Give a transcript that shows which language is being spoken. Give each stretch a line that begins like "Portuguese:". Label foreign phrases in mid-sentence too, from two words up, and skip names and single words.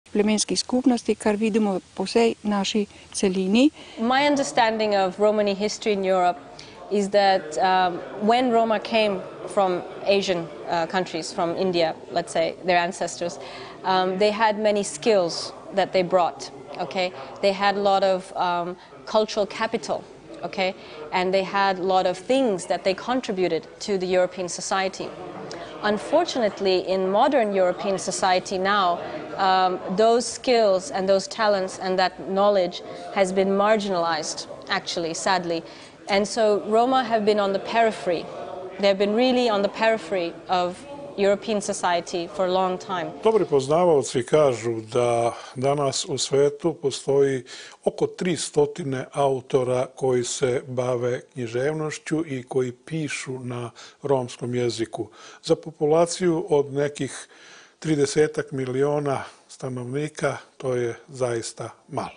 Slovenian: plemenskih skupnosti, kar vidimo po vsej naši celini.
English: My understanding of Romani history in Europe is that when Roma came from Asian countries, from India, let's say, their ancestors, they had many skills that they brought, okay? They had a lot of cultural capital, okay? And they had a lot of things that they contributed to the European society. Unfortunately, in modern European society now, those skills and those talents and that knowledge has been marginalized, actually, sadly. And so Roma have been on the periphery. They've been really on the periphery of European society for a long time.
Serbian: Dobri poznavaoci kažu da danas u svetu postoji oko 300 autora koji se bave književnošću i koji pišu na romskom jeziku. Za populaciju od nekih 30 miliona stanovnika to je zaista malo.